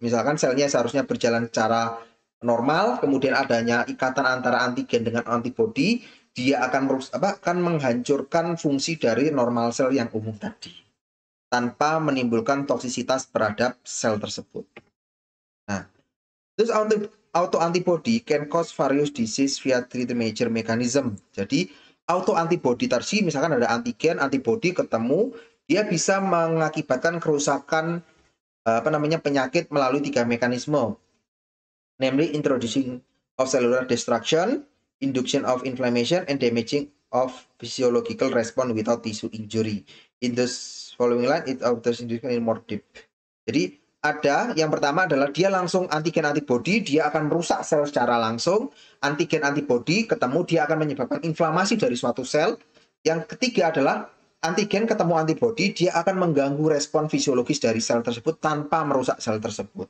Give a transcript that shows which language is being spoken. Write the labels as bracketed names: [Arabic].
[Indonesian] Misalkan selnya seharusnya berjalan secara normal, kemudian adanya ikatan antara antigen dengan antibodi, dia akan menghancurkan fungsi dari normal sel yang umum tadi tanpa menimbulkan toksisitas terhadap sel tersebut. [English] Nah, [Indonesian] terus [English] autoantibody can cause various disease via three major mechanism. [Indonesian] Jadi autoantibody tadi misalkan ada antigen, antibody ketemu, dia bisa mengakibatkan kerusakan penyakit melalui 3 mekanisme. [English] Namely introducing of cellular destruction, induction of inflammation, and damaging of physiological response without tissue injury. In the following line, it offers in more deep. [Indonesian] Jadi ada yang pertama adalah dia langsung antigen antibody, dia akan merusak sel secara langsung. Antigen antibody ketemu, dia akan menyebabkan inflamasi dari suatu sel. Yang ketiga adalah antigen ketemu antibody, dia akan mengganggu respon fisiologis dari sel tersebut tanpa merusak sel tersebut.